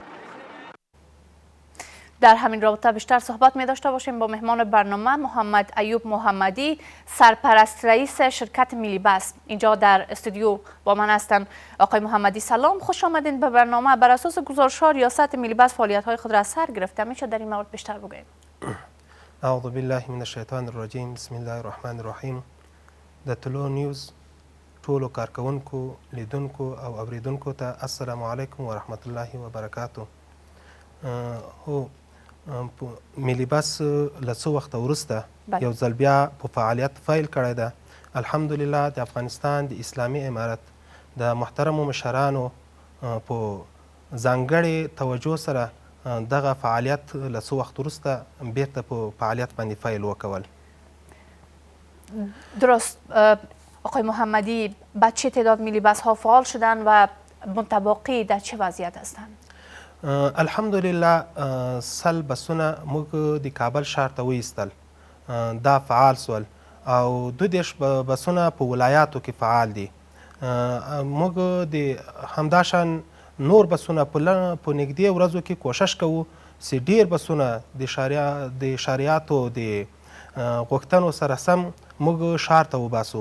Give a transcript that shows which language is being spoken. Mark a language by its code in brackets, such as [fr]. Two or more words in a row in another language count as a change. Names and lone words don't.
[fa] در همین رابطه بیشتر صحبت می داشته باشیم با مهمان برنامه محمد ایوب محمدی، سرپرست رئیس شرکت ملی بس. اینجا در استودیو با من هستند. آقای محمدی سلام، خوش آمدین به برنامه. بر اساس گزارش‌ها ریاست ملی بس فعالیت‌های خود را از سر گرفته، میشه در این مورد بیشتر بگویید؟ [ar] اعوذ بالله من الشیطان الرجیم، بسم الله الرحمن الرحیم. [ps] د طلوع نیوز ټولو کارکونکو، لیدونکو او اوریدونکو ته [ar] السلام علیکم و رحمت الله و برکاته. [ps] ملی بس له څه وخته وروسته یو ځل بیا په فعالیت پیل کړی ده. الحمدلله د افغانستان د اسلامي امارت د محترمو مشرانو په ځانګړې توجه سره دغه فعالیت له څه وخت وروسته بیرته په فعالیت باندې پیل وکول. [fa] درست. آقای محمدی، به چه تعداد ملی بس ها فعال شدن و متباقی در چه وضعیت هستند؟ [ps] الحمدلله سل بسونه موږ د کابل ښار ته وایستل، دا فعال سول او 22 بسونه په ولایاتو کې فعال دي. موږ د همداشان نور بسونه په نږدې ورځو کې کوشش کوو چې ډیر بسونه د شریعتو د غوښتنو سره سم موږ ښار ته وباسو.